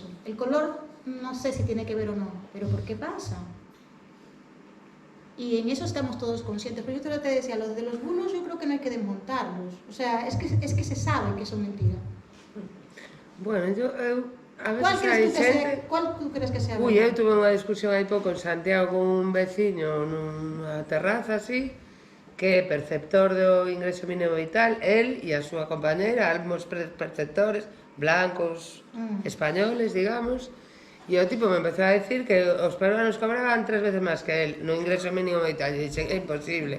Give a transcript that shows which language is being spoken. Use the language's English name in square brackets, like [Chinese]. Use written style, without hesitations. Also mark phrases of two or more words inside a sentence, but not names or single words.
[Spanish] El color no sé si tiene que ver o no, pero ¿por qué pasa? Y en eso estamos todos conscientes. Pero yo te decía, lo de los bulos yo creo que no hay que desmontarlos. O sea, es que se sabe que son mentiras. Bueno, a veces ¿Cuál tú crees que sea? [Galician] Eu tuve unha discusión hai pouco en Santiago con un veciño nunha terraza así, que é perceptor do ingreso mínimo vital, él e a súa compañera, ambos perceptores, blancos, españoles, digamos, e o tipo me empezou a decir que os peruanos cobraban 3 veces máis que él no ingreso mínimo vital, e dixen, é imposible.